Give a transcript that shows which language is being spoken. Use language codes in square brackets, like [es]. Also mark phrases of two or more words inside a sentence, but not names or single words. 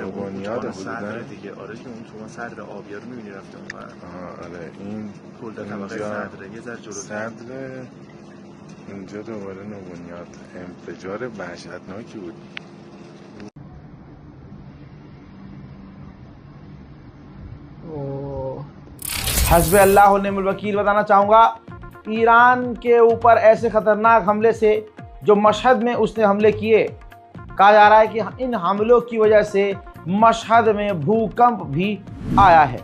[fa] نوبنیاده صدره دیگه. آره که اون شما صدر آبیا رو می‌بینی رفته اونور. آره این کل طبقه صدره یه ذره جلوتر. صدر اینجا دوباره نوبنیاد. انفجار وحشتناکی بود. [ar] حسب الله ونعم الوكيل [hi] बताना चाहूँगा, ईरान के ऊपर ऐसे खतरनाक हमले से जो मशहद में उसने हमले किए, कहा जा रहा है कि इन हमलों की वजह से मशहद में भूकंप भी आया है।